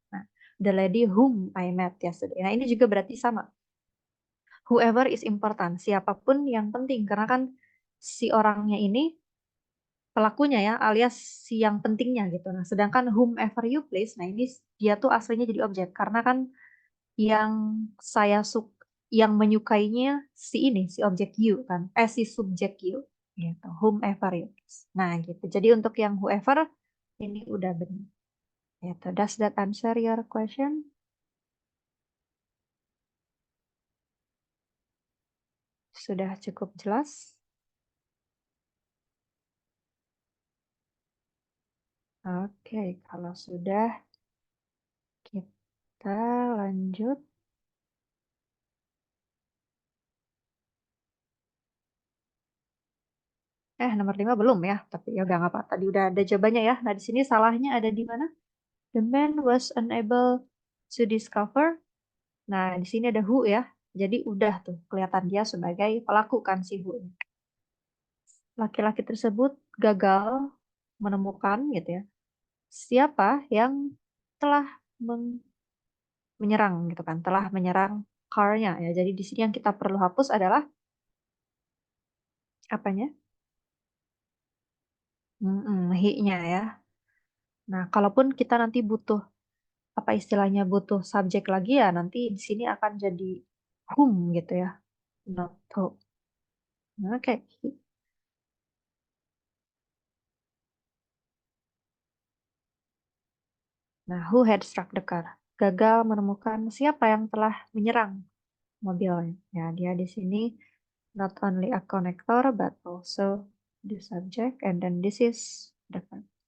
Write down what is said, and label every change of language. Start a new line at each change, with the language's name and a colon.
English: Nah, the lady whom I met yesterday.
Indonesian: Nah, ini juga berarti sama.
English: Whoever is important,
Indonesian: siapapun yang penting karena kan si orangnya ini pelakunya ya, alias si yang pentingnya gitu. Nah, sedangkan
English: whomever you please,
Indonesian: nah ini dia tuh aslinya jadi objek karena kan yang saya yang menyukainya si ini si objek you kan si subjek you gitu whomever you please. Nah gitu jadi untuk yang whoever ini udah benar gitu.
English: Does that answer your question?
Indonesian: Sudah cukup jelas. Oke, kalau sudah kita lanjut. Nomor 5 belum ya, tapi ya udah nggak apa. Tadi udah ada jawabannya ya. Nah, di sini salahnya ada di mana?
English: The man was unable to discover.
Indonesian: Nah, di sini ada who ya. Jadi udah tuh kelihatan dia sebagai pelaku kan si who. Laki-laki tersebut gagal menemukan gitu ya. Siapa yang telah menyerang gitu kan, telah menyerang car-nya ya. Jadi di sini yang kita perlu hapus adalah apanya? He-nya ya. Nah, kalaupun kita nanti butuh apa istilahnya butuh subjek lagi ya nanti di sini akan jadi whom gitu ya.
English: Not who.
Indonesian: Oke.
English: Nah, who had struck the car?
Indonesian: Gagal menemukan siapa yang telah menyerang mobilnya. Ya, dia di sini
English: not only a connector but also the subject and then this is the verb.